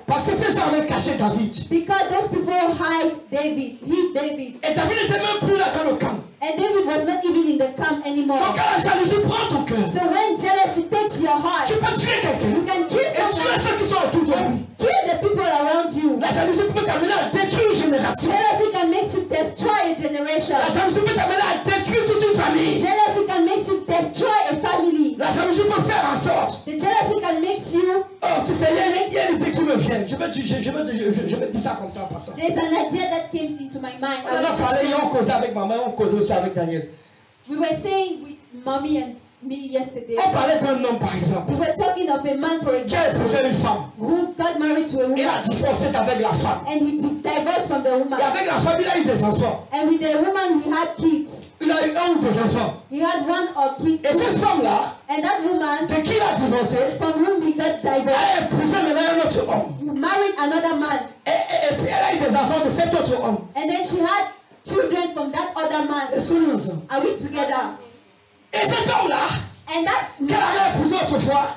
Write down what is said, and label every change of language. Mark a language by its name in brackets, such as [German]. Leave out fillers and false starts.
[French] Parce que ces gens avaient caché David. [English] Because those people hide David. Hid David. [French] Et David n'était même plus là dans le camp. [English] And David was not even in the camp anymore. [French] Donc quand la jalousie prend ton cœur, [English] So when jealousy takes your heart, [French] tu peux tuer quelqu'un. [English] you can kill [French] Et tuer [English] someone. [French] ceux qui sont autour de lui. [English] Kill the people around you. [French] La jalousie peut t'amener à détruire une génération. [English] Jealousy can make you destroy a generation. [French] La jalousie peut t'amener à détruire toute une famille. [English] Jealousy can make you destroy a family. [French] La jalousie peut faire en sorte. [English] The jealousy can make you. [French] Oh, tu sais, il y a une idée qui me vient. Je me dis ça comme ça en passant. [English] There's an idea that came into my mind. [French] On en a parlé, on causait avec ma mère, on causait aussi avec Daniel. [English] We were saying with mommy and me yesterday. [French] On parlait d'un homme par exemple, [English] We were talking of a man, for [French] qui a [English] example, [French] épousé une femme. [English] who got married to a [French] Il a [English] woman [French] divorcé avec la femme. [English] and he divorced from the woman. [French] Et avec la femme, il a eu des enfants. [English] And with the woman, he had kids. [French] Il a eu un ou des enfants. [English] He had one or kid. [French] Et cette femme-là, [English] And that woman, [French] de qui il a divorcé, [English] from whom he got divorced, [French] a épousé maintenant un autre homme. [English] married another man. [French] Et puis elle a eu des enfants de cet autre homme. [English] And then she had children from that other man. [French] Est-ce qu'on est ensemble? [English] Are we together? [French] Et cet homme-là, [English] And that [French] qu'elle avait épousé autrefois,